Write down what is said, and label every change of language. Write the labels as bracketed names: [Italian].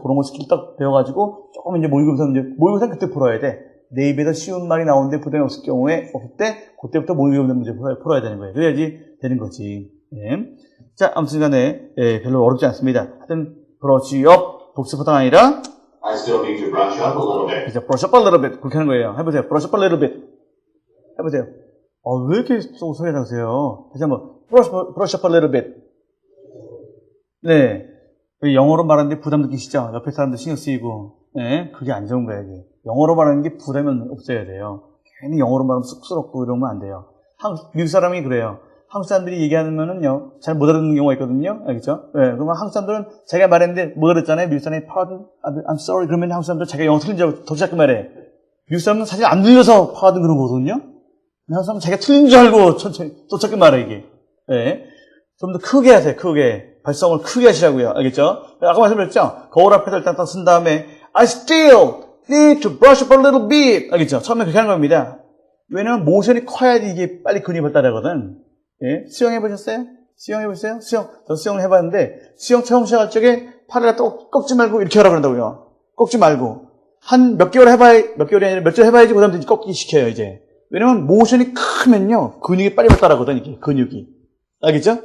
[Korean] 그런 거 스킬 딱 배워가지고, 조금 이제 모의고사 그때 풀어야 돼. 내 입에서 쉬운 말이 나오는데 부담이 없을 경우에, 없을 때, 그때부터 모의고사 문제 풀어야 되는 거예요. 그래야지 되는 거지. 네. 자, 아무튼 간에, 별로 어렵지 않습니다. 하여튼, brush up, 복습하다가 아니라, [English] I still need to brush up a little bit. 그죠? brush up a little bit. [Korean] 그렇게 하는 거예요. 해보세요. [English] brush up a little bit. 해보세요. [Korean] 왜 이렇게 소리 나세요? 다시 한번, [English] brush up a little bit. [Korean] 네. 영어로 말하는데 부담 느끼시죠? 옆에 사람들 신경 쓰이고. 네. 그게 안 좋은 거예요, 이게. 영어로 말하는 게 부담이 없어야 돼요. 괜히 영어로 말하면 쑥스럽고 이러면 안 돼요. 미국 사람이 그래요. 한국 사람들이 얘기하면은요, 잘 못 알아듣는 경우가 있거든요. 알겠죠? 네. 그러면 한국 사람들은 자기가 말했는데 못 알아듣잖아요. 미국 사람이 [English] pardon, I'm sorry. [Korean] 그러면 한국 사람들은 자기가 영어 틀린 줄 알고 더 자꾸 말해. 미국 사람은 사실 안 들려서 pardon 그런 거거든요. 한국 사람은 자기가 틀린 줄 알고 천천히 또 자꾸 말해, 이게. 네. 좀 더 크게 하세요, 크게. 발성을 크게 하시라고요. 알겠죠? 아까 말씀드렸죠? 거울 앞에서 일단 딱 쓴 다음에 [English] I still need to brush up a little bit. [Korean] 알겠죠? 처음에 그렇게 하는 겁니다. 왜냐면 모션이 커야지 이게 빨리 근육이 발달하거든. 예? 수영해보셨어요? 수영해보셨어요? 저 수영을 해봤는데 수영 처음 시작할 적에 팔을 갖다 꺾지 말고 이렇게 하라고 그런다고요. 꺾지 말고. 한 몇 개월이 아니라 몇 절 해봐야지 그 다음에 꺾기 시켜요, 이제. 왜냐면 모션이 크면요. 근육이 빨리 발달하거든, 이게. 근육이. 알겠죠?